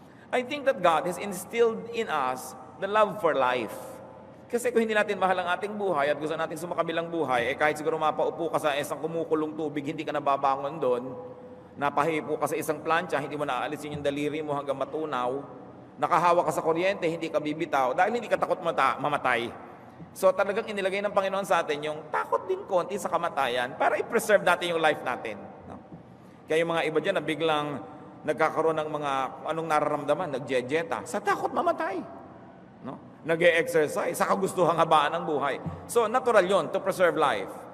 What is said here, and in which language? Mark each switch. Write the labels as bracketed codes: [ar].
[en] I think that God has instilled in us the love for life. [tl] Kasi kung hindi natin mahal ang ating buhay at gusto natin sumakabilang buhay, kahit siguro mapaupo ka sa isang kumukulong tubig, hindi ka nababangon doon, napahipo ka sa isang plancha, hindi mo naaalisin yung daliri mo hanggang matunaw, nakahawa ka sa kuryente, hindi ka bibitaw, dahil hindi ka takot mamatay. So talagang inilagay ng Panginoon sa atin yung takot din konti sa kamatayan para i-preserve natin yung life natin. No? Kaya yung mga iba dyan na biglang nagkakaroon ng mga anong nararamdaman, nagjejeta, sa takot mamatay. No? Nag-e-exercise, sa kagustuhang habaan ng buhay. [en] So natural yon to preserve life.